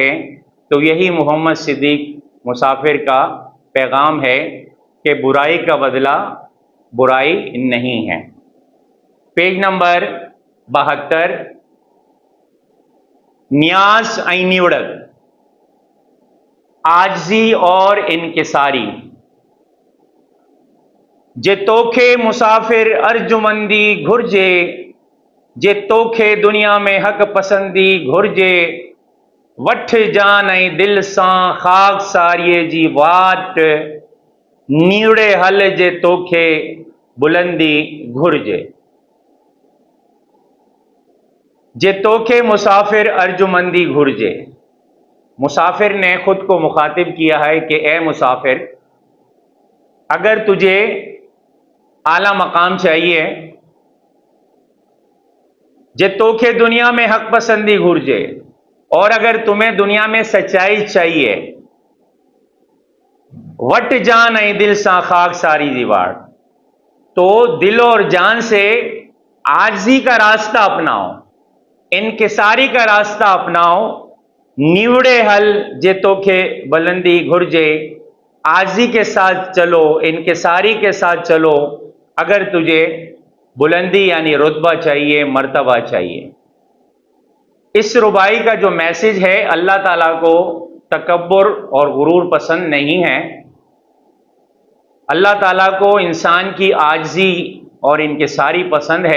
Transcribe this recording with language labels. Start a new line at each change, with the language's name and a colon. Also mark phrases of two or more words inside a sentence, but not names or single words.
Urdu: تو یہی محمد صدیق مسافر کا پیغام ہے کہ برائی کا بدلہ برائی نہیں ہے۔ پیج نمبر 72، نیاز نیوڑت، عاجزی اور انکساری۔
Sindhi: جے توکھے مسافر ارجمندی گھرجے، जे तोखे दुनिया में हक़ पसंदी घुर्जे, वठ जान ऐं दिल सां ख़ाक सारीअ जी वाट, नीड़े हल जे तोखे बुलंदी घुर्जे। जे तोखे मुसाफिर अर्जुमंदी घुर्जे।
Urdu: مسافر نے خود کو مخاطب کیا ہے کہ اے مسافر، اگر تجھے اعلیٰ مقام چاہیے,
Sindhi: जे तोखे दुनिया में हक पसंदी घुर्जे,
Urdu: اور اگر تمہیں دنیا میں سچائی چاہیے,
Sindhi: वट जान ऐं दिल सां खाक सारी जी वाट,
Urdu: تو دل اور جان سے عاجزی کا راستہ اپناؤ، انکساری کا راستہ اپناؤ, इनकिसारी का रास्ता अपनाओ,
Sindhi: निवड़े हल जे तोखे बुलंदी घुर्जे।
Urdu: عاجزی کے ساتھ چلو، انکساری کے ساتھ چلو، اگر تجھے بلندی یعنی رتبہ چاہیے، مرتبہ چاہیے. اس رباعی کا جو میسج ہے، اللہ تعالیٰ کو تکبر اور غرور پسند نہیں ہے. اللہ تعالیٰ کو انسان کی عاجزی اور انکساری پسند ہے.